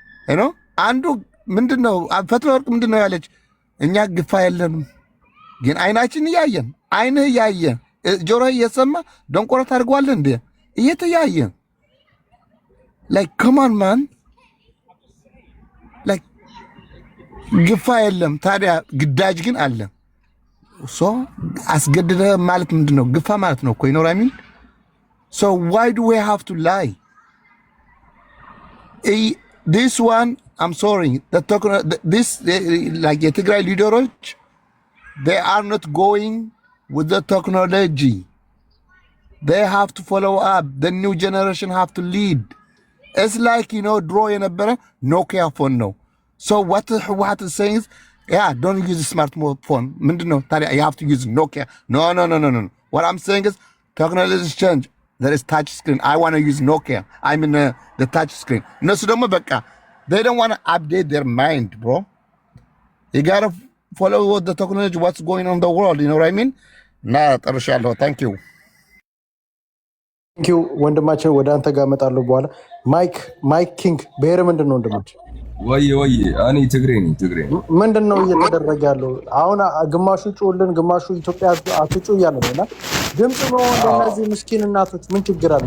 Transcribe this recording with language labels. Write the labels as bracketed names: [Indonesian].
[English] you know [Amharic] አንዱ ምንድነው ፈትለወርቅ ምንድነው ያለች እኛ ግፋ የለንም ግን አይናችን እያየን አይንህ እያየ ጆሮህ እየሰማ ደንቆሮ ታርጓለህ እንዴ እየተያየ [English] like come on man like [Amharic] ግፋ የለም ታዲያ ግዳጅ ግን አለ ሶ አስገድደ ማለት ምንድነው ግፋ ማለት ነው እኮ [English] you know what I mean? so why do we have to lie? this one I'm sorry this like the Tigray leaders they are not going with the technology. They have to follow up. The new generation have to lead. It's like, you know, draw in a better Nokia phone now. So what is saying is, yeah, don't use a smartphone. No, you have to use Nokia. No. What I'm saying is, technology has changed. There is touch screen. I want to use Nokia. I mean the touch screen. No, so they don't want to update their mind, bro. You gotta follow the technology, what's going on in the world, you know what I mean? [Amharic] ጠርሻለሁ። [English] ታንክ ዩ [Amharic] ወንድማችን ወደ አንተ ጋር እመጣለሁ በኋላ። ማይክ ኪንግ ብሔር ምንድን ነው ወንድማችን? ወይ እኔ ትግሬ ነኝ። ምንድን ነው እየተደረገ ያለው አሁን? ግማሹ ጩልን፣ ግማሹ ኢትዮጵያ አትጩ እያለ ነው እና ድምፅ መሆን ለእነዚህ ምስኪን እናቶች ምን ችግር አለ?